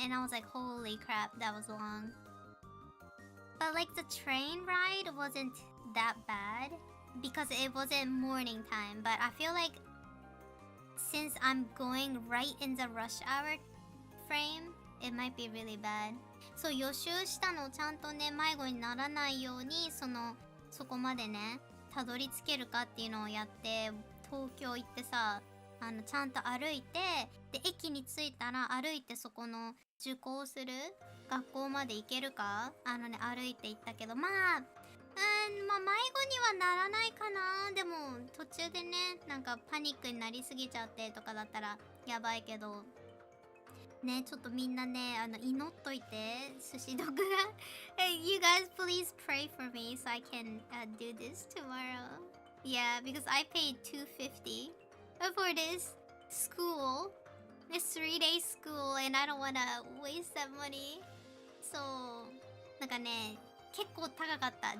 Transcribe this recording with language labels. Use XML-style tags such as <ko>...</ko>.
<en>And I was like, holy crap, that was long. But like the train ride wasn't that bad because it wasn't morning time. But I feel like since I'm going right in the rush hour frame, it might be really bad.</en> <ja>そう、予習したのをちゃんとね、迷子にならないように、そこまでね、たどり着けるかっていうのをやって、東京行ってさ、ちゃんと歩いて、で、駅に着いたら歩いてそこの受講する学校まで行けるか、歩いて行ったけど、まあ、迷子にはならないかな。でも、途中でね、なんかパニックになりすぎちゃってとかだったらやばいけど、ね、ちょっとみんなね、祈っといて、寿司ドッグが。</ja> <en>You guys please pray for me so I can do this tomorrow. Yeah, because I paid $250 for this school. This 3-day school and I don't wanna waste that money.</en> <ja>そう。なんかね、結構高かった。</ja>